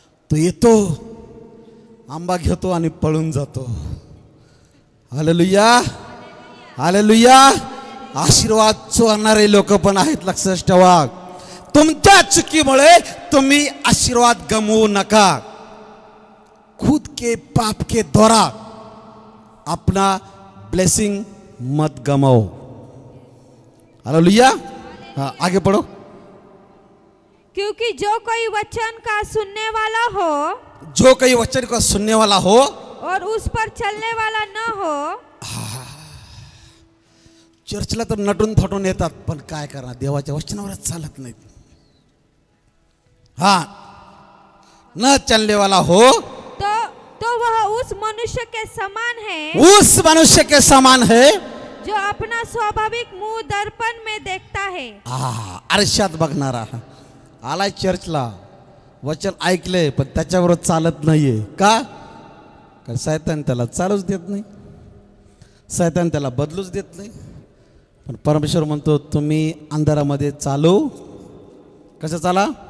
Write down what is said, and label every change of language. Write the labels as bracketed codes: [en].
[mr] तो येतो, आंबा घेतो आणि पळून जातो. Hallelujah, hallelujah. आशीर्वाद चोरणारे लोक पण आहेत, लक्षात ठेवा. तुमच्या चुकीमुळे तुम्ही आशीर्वाद गमवू नका. [hi] खुद के पाप के द्वारा अपना ब्लेसिंग मत गमाओ. हालेलुया. हाँ, आगे पढ़ो. क्योंकि जो कोई वचन का सुनने वाला हो जो कोई वचन को सुनने वाला हो और उस पर चलने वाला न हो. [mr] चर्चला तर नटून थटून येतात, पण काय करणार, देवाच्या वचनावरच चालत नाहीत. [hi] हा, न चलने वाला हो तो वह उस मनुष्य के समान है, उस मनुष्य के समान है जो अपना स्वाभाविक मुंह दर्पण में देखता है. [mr] आरशात बघणारा. आलाय चर्चला, वचन ऐकले पण त्याच्यावर चालत नाहीये. का? कारण शैतान त्याला चालूच देत नाही, शैतान त्याला बदलूच देत नाही. पण परमेश्वर म्हणतो तुम्ही अंधारामध्ये चालू, कसं चाला?